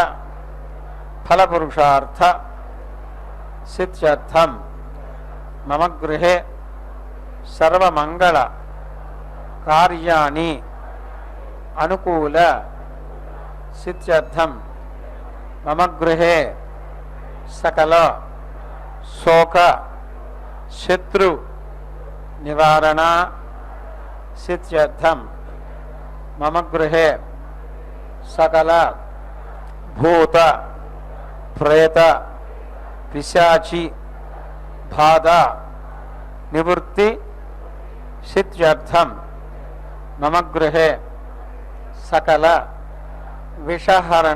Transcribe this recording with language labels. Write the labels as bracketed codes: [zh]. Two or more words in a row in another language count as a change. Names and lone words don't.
[sa] ఫలపురుషార్థ సిద్ధ్యర్థం మమ గృహే సర్వమంగళ కార్యాణి అనుకూల సిద్ధ్యర్థం మమ గృహే సకల శోక శత్రు నివారణ सिद्ध्यर्थम मम गृहे सकल भूत प्रेत पिशाची बाधा निवृत्ति सिद्ध्यर्थम मम गृहे सकल विषहरण